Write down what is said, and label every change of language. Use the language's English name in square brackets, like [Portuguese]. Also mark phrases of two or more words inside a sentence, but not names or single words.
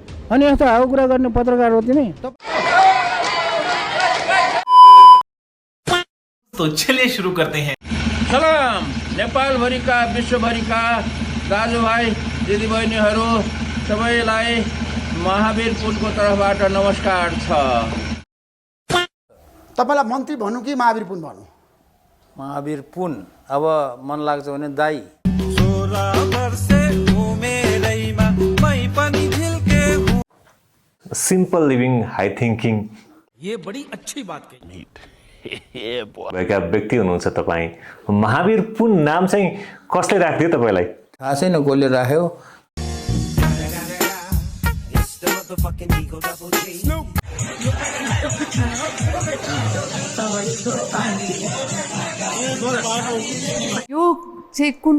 [Nepali] अनि यस्तो हाउ कुरा गर्ने पत्रकार हो तिमी? [Hindi] तो चलिए शुरू करते हैं। [Nepali] सलाम नेपालभरिका विश्वभरिका दाजुभाइ दिदीबहिनीहरू सबैलाई महावीर पुनको तर्फबाट नमस्कार छ। तपाईलाई मन्त्री भन्नु कि महावीर पुन भन्नु? महावीर पुन अब मन लाग्छ भने दाई। [English] simple living, high thinking, [Hindi] ये बड़ी अच्छी बात कही। [Nepali] भएका व्यक्ति हुनुहुन्छ तपाईँ। महावीर पुन नाम चाहिँ कसले राखिदियो तपाईँलाई? थाहा छैन कसले राख्यो। यो चाहिँ कुन